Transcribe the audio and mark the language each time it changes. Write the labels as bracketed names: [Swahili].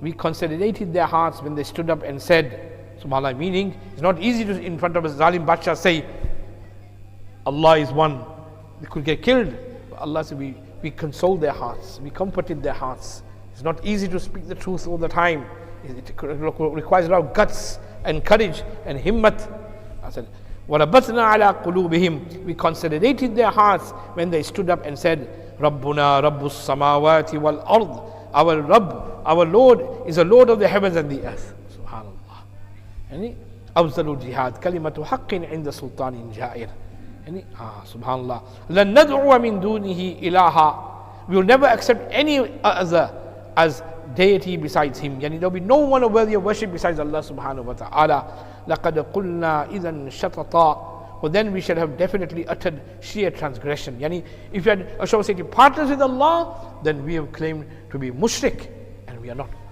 [English] We consolidated their hearts when they stood up and said, subhanAllah, meaning it's not easy to in front of a [Urdu] Zalim Badsha [English] say, Allah is one. They could get killed. But Allah said, we consoled their hearts, we comforted their hearts. It's not easy to speak the truth all the time. It requires a lot of guts and courage and himmat. I said, [Arabic] وَرَبَطْنَا عَلَىٰ قُلُوبِهِمْ. [English] We consolidated their hearts when they stood up and said, [Arabic] رَبُّنَا رَبُّ السَّمَاوَاتِ وَالْأَرْضِ. [English] Our Rabb, our Lord is a Lord of the heavens and the earth. Subhanallah. [Arabic] Yani, أَفْضَلُ الْجِهَادِ كَلِمَةُ حَقٍّ عِنْدَ سُلْطَانٍ جَائِرٍ. [English] Yani, subhanallah. [Arabic] لَن نَدْعُوَ مِن دُونِهِ إِلَهًا. [English] We will never accept any other as deity besides Him. Yani, there will be no one worthy of worship besides Allah subhanahu wa ta'ala. [Arabic] لَقَدْ قُلْنَا إِذًا شَطَطًا. [English] Well, then we should have definitely uttered sheer transgression. Yani, if you had associated partners with Allah, then we have claimed to be mushrik, and we are not.